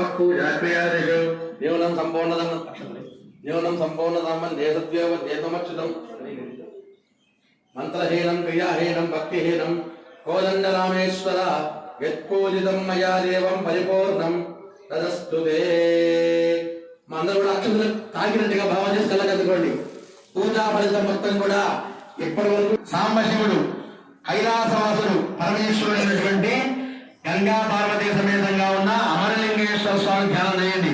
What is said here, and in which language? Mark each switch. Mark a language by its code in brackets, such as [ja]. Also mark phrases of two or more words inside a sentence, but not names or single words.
[sa] पूजाक्रियादिषु न्यूनं सम्पूर्णतमं देशद्योवद्येतमच्युतं मन्त्रहीनं क्रियाहीनं भक्तिहीनं कोदण्डरामेश्वर यत्पूजितं मया देवं परिपूर्णं तदस्तु ते. [te] అందరూ కూడా అక్షంతలు తాకినట్టుగా భావం చేసి కళ్ళగద్దుకోండి. పూజా ఫలితం మొత్తం కూడా ఇప్పటి వరకు సాంబశివుడు కైలాసవాసుడు పరమేశ్వరుడైనటువంటి గంగా పార్వతీ సమేతంగా ఉన్న అమరలింగేశ్వర స్వామి ధ్యానం చేయండి.